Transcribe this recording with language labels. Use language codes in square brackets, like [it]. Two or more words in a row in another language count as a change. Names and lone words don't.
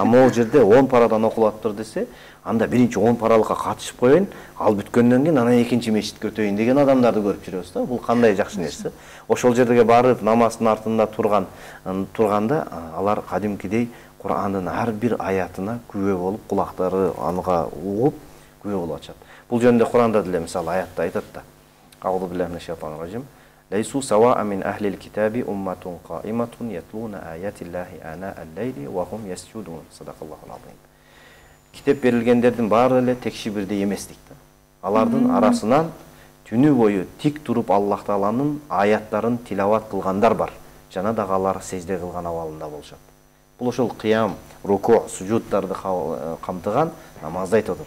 [ky] Могул жерде 10 парадан окулаптыр десе, анда биринчи 10 паралыкка катышып коеюн, ал бүткөндөн кийин анан экинчи мечитке өтөйүн деген адамдарды көрүп жүрөбүз да. Бул кандай жакшы нерсе. Ошол жерге барып намаздын артында турганда алар кадимкидей Курандын ар бир аятына күбө болуп, кулактары анга угуп, күбө болуп атышат. Бул жөнүндө Куранда деле мисалы аятта айтат да. [ar] أعوذ بالله من الشيطان الرجيم. ليسوا سواء من أهل الكتاب أمة قائمة يتلون آيات الله آناء الليل وهم يسجدون صدق الله العظيم. [ky] Китеп берилгендердин баары эле текши бирдей эмес дейт. Алардын арасынан түнү бою тик туруп Аллах Тааланын аяттарын тилават кылгандар бар. Жана дагы алар сежде кылган абалында болушат. Бул ошол кыям, руку, сужудтарды камтыган намазды айтып отур.